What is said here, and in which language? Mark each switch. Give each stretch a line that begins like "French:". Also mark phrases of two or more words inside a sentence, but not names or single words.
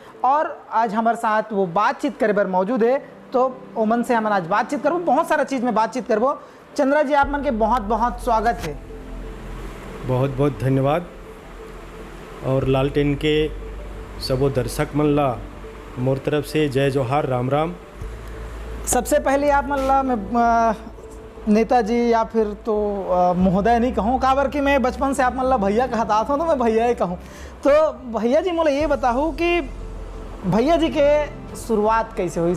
Chhattisgarhi: और आज हमारे साथ वो बातचीत करे बर मौजूद है, तो ओमन से हम आज बातचीत करबो, बहुत सारा चीज़ में बातचीत करबो। चंद्रा जी, आप मन के बहुत बहुत स्वागत है। बहुत बहुत धन्यवाद। और लालटेन के सबो दर्शक मन ला मोर तरफ से जय जोहार, राम राम। सबसे पहले आप मन ला मैं नेताजी या फिर तो महोदय नहीं कहूँ, काबर कि मैं बचपन से आप मन ला भैया कहता हूँ, तो मैं भैया ही कहूँ। तो भैया जी मोला ये बताऊँ कि भैया जी के शुरुआत कैसे हुई?